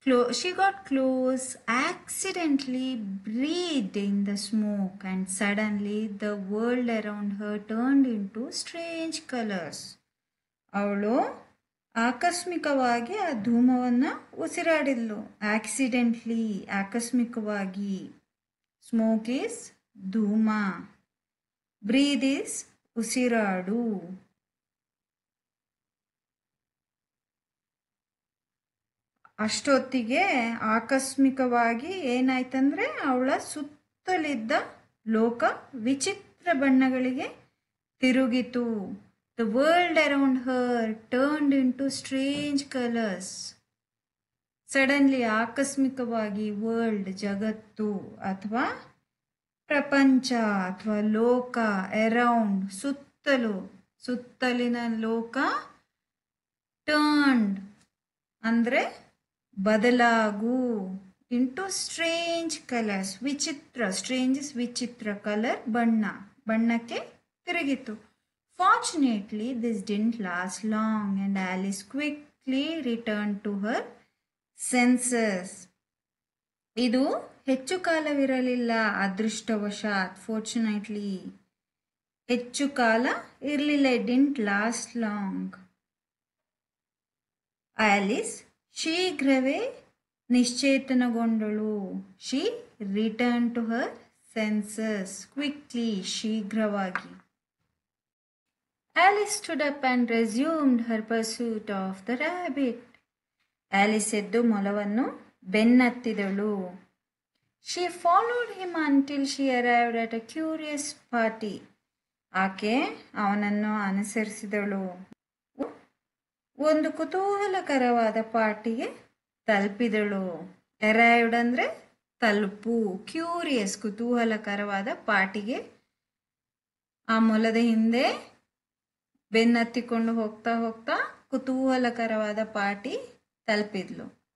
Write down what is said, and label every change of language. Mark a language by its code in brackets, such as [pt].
[en] She got close, accidentally breathed in the smoke, and suddenly the world around her turned into strange colors. [kn] ಅವಳು ಆಕಸ್ಮಿಕವಾಗಿ ಆ ಧೂಮವನ್ನು ಉಸಿರಾಡಿದ್ಲು. Accidentally, ಆಕಸ್ಮಿಕವಾಗಿ. Smoke is ಧೂಮ, ಬ್ರೀದ್ is ಉಸಿರಾಡು. ಅಷ್ಟೊತ್ತಿಗೆ ಆಕಸ್ಮಿಕವಾಗಿ ಏನಾಯ್ತಂದ್ರೆ ಅವಳ ಸುತ್ತಲಿದ್ದ ಲೋಕ ವಿಚಿತ್ರ ಬಣ್ಣಗಳಿಗೆ ತಿರುಗಿತು. [en] The world around her turned into strange colors. [kn] Suddenly, ಆಕಸ್ಮಿಕವಾಗಿ, ವರ್ಲ್ಡ್ ಜಗತ್ತು ಅಥವಾ ಪ್ರಪಂಚ ಅಥವಾ ಲೋಕ, ಅರೌಂಡ್ ಸುತ್ತಲೂ, ಸುತ್ತಲಿನ ಲೋಕ, ಟರ್ನ್ಡ್ ಅಂದರೆ ಬದಲಾಗು, ಇಂಟು ಸ್ಟ್ರೇಂಜ್ ಕಲರ್ಸ್, ವಿಚಿತ್ರ, ಸ್ಟ್ರೇಂಜ್ ಇಸ್ ವಿಚಿತ್ರ, ಕಲರ್ ಬಣ್ಣಕ್ಕೆ ತಿರುಗಿತು. [en] Fortunately, this didn't last long and Alice quickly returned to her senses. [kn] ಇದು ಹೆಚ್ಚು ಕಾಲವಿರಲಿಲ್ಲ, ಅದೃಷ್ಟವಶಾತ್, ಫಾರ್ಚುನೇಟ್ಲಿ ಹೆಚ್ಚು ಕಾಲ ಇರಲಿಲ್ಲ, [en] It didn't last long. [kn] Alice ಶೀಘ್ರವೇ ನಿಶ್ಚೇತನಗೊಂಡಳು. [en] She return to her senses quickly, ಶೀಘ್ರವಾಗಿ. Alice stood up and resumed her pursuit of the rabbit. [kn] Alice ಎದ್ದು ಮೊಲವನ್ನು ಬೆನ್ನತ್ತಿದಳು. [en] She followed him until she arrived at a curious party. [kn] ಆಕೆ ಅವನನ್ನು ಅನುಸರಿಸಿದಳು, ಒಂದು ಕುತೂಹಲಕರವಾದ ಪಾರ್ಟಿಗೆ ತಲುಪಿದಳು. Arrived ಅಂದರೆ ತಲುಪು, curious ಕುತೂಹಲಕರವಾದ ಪಾರ್ಟಿಗೆ ಆ ಮೊಲದ ಹಿಂದೆ ಬೆನ್ನತ್ತಿಕೊಂಡು ಹೋಗ್ತಾ ಹೋಗ್ತಾ ಕುತೂಹಲಕರವಾದ ಪಾರ್ಟಿ ತಲುಪಿದ್ಲು.